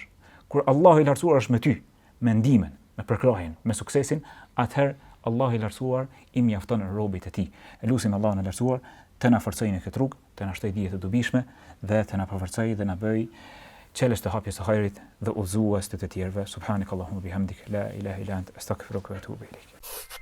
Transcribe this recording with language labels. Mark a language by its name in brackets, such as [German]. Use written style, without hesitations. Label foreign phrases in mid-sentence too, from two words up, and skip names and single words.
[Albanian] Kur Allahu i lartësuar është me ty, me ndimen, me përkrahjen, me suksesin, atëherë Allahu i lartësuar i mjafton robit e tij. Elusim Allahun e lartësuar të na forcojë në këtë rrugë, të na shtojë dije të dobishme dhe të na përforcojë dhe na bëj çelës të hapjes së hajrit dhe udhëzues të tjerëve. [Arabic] سبحانك اللهم بحمدك، لا إله إلا أنت، أستغفرك وأتوب إليك.